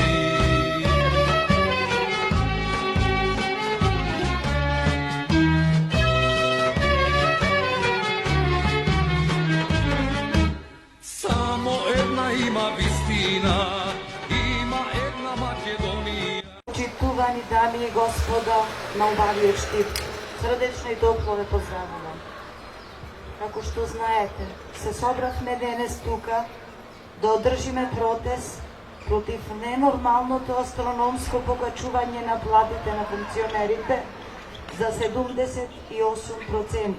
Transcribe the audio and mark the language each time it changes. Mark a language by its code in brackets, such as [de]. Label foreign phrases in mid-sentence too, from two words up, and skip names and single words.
[mk] Само една има вистина, има една Македонија. Čitувани дами и господа на убавиот штип, срдечно и топло ве поздравувам. Како што знаете, се собравме денес тука да одржиме протест против ненормалното астрономско покачување на платите на функционерите за 78%.